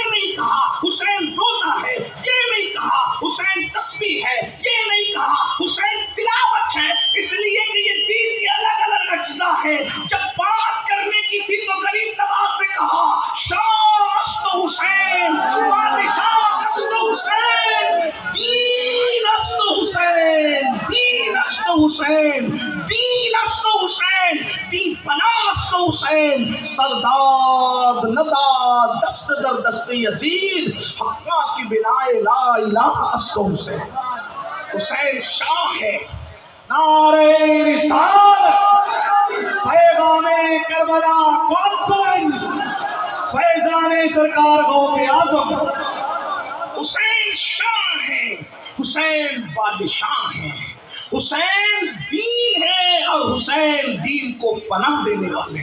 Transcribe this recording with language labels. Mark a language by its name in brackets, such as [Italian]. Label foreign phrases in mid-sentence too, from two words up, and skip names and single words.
[Urdu] نہیں کہا حسین روزہ ہے، یہ نہیں کہا حسین تسبیح ہے، یہ نہیں کہا حسین تلاوت ہے، اس لیے کہ یہ دین کے الگ الگ اجزاء ہے۔ جب بات کرنے کی تھی تو غریب نواز نے کہا [Persian] شاہ است حسین، بادشاہ است حسین، دین است حسین، دین است حسین، دین است حسین، دین پناہ است حسین، سرداد نداد دست در دست یزید، حقا کی بنائے [Arabic] لا الہ [Persian] است حسین۔ [Urdu] حسین شاہ ہے۔ نعرہ رسالت، پیغام کربلا کانفرنس، فیضان سرکار غوث اعظم۔ حسین شاہ ہے، حسین بادشاہ ہے، حسین دین ہے، اور حسین دین کو پناہ دینے والے۔